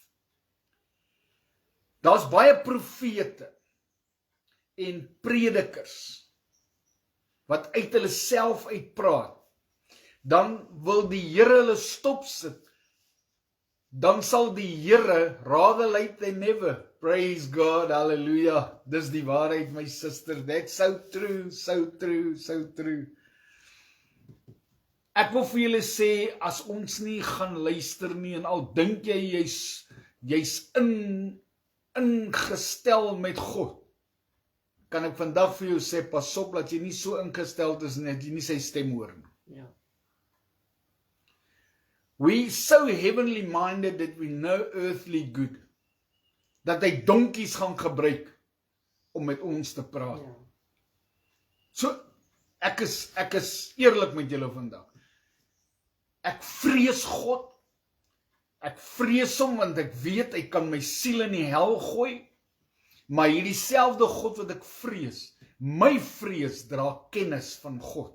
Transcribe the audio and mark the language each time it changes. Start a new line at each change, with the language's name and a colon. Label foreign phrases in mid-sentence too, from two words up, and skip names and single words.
Afrikaans: Daar's baie profete en predikers wat uit hulle self uitpraat. Dan wil die Here hulle stopsit. Dan sal die Here,
English: rather late than never, praise God, hallelujah,
Afrikaans: dis die waarheid my
English: sister, that's so true.
Afrikaans: Ek wil vir julle sê, as ons nie gaan luister nie, en al dink jy, jy's ingestel met God, kan ek vandag vir jou sê, pas op, dat jy nie so ingestel is, net jy nie sy stem hoor nie. Ja.
English: We so heavenly minded that we know earthly good,
Afrikaans: dat hy donkies gaan gebruik om met ons te praat. Ja. So, ek is eerlik met julle vandag. Ek vrees God, ek vrees hom, want ek weet, hy kan my siel in die hel gooi, maar hierdie selfde God wat ek vrees, my vrees dra kennis van God.